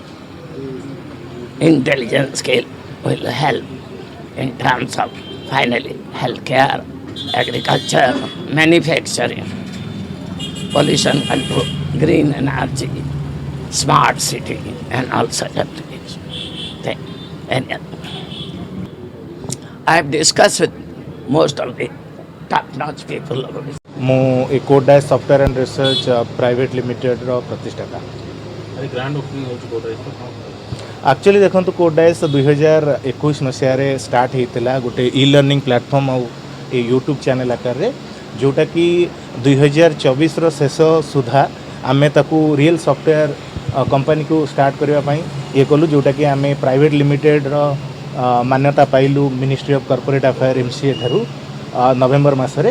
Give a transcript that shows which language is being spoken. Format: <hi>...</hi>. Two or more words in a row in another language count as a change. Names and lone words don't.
<en>Intelligent skill will help in terms of finally healthcare, agriculture, manufacturing, pollution control, green energy, smart city, and all such applications. I have discussed with most of the top-notch people about it.</en> <or>ମୁଁ ଏ କୋଡାଏ ସଫ୍ଟୱେର୍ ଆଣ୍ଡ ରିସର୍ଚ୍ଚ ପ୍ରାଇଭେଟ୍ ଲିମିଟେଡ଼ର ପ୍ରତିଷ୍ଠାତା। ଆଜି</or> <en>grand opening</en> <or>ହେଉଛି କୋଡାଇସ୍। ଆକ୍ଚୁଆଲି ଦେଖନ୍ତୁ କୋଡାଇସ୍ 2021 ମସିହାରେ ଷ୍ଟାର୍ଟ ହେଇଥିଲା ଗୋଟେ</or> <en>e-learning platform</en> <or>ଆଉ ଏ</or> <en>YouTube channel</en> <or>ଆକାରରେ, ଯେଉଁଟାକି 2024ର ଶେଷ ସୁଦ୍ଧା ଆମେ ତାକୁ</or> <en>real software</en> <or>କମ୍ପାନୀକୁ ଷ୍ଟାର୍ଟ କରିବା ପାଇଁ ଇଏ କଲୁ, ଯେଉଁଟାକି ଆମେ</or> <en>Private Limited</en> <or>ମାନ୍ୟତା ପାଇଲୁ ମିନିଷ୍ଟ୍ରି ଅଫ୍ କର୍ପୋରେଟ୍ ଆଫେୟାର୍ MCA ଠାରୁ ନଭେମ୍ବର ମାସରେ।</or>